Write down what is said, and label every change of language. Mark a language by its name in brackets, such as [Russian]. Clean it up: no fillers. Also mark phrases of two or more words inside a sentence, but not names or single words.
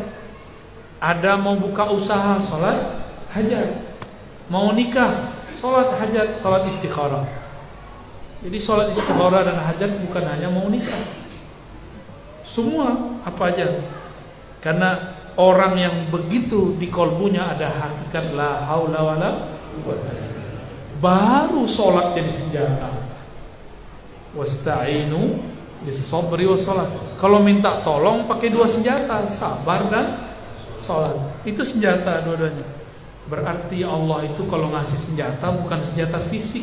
[Indonesian] Ada mau buka usaha, sholat hajat. Mau nikah, sholat hajat, sholat istikharah. Jadi sholat istikharah dan hajat bukan hanya mau nikah, semua apa aja. Karena orang yang begitu di kolbunya ada hakikat [Arabic] لا حول ولا قوة, [Indonesian] baru sholat jadi senjata. [Arabic] واستعينوا بالصبر والصلاة. [Indonesian] Kalau minta tolong pakai dua senjata, sabar dan sholat. Itu senjata dua-duanya. Berarti Allah itu kalau ngasih senjata bukan senjata fisik.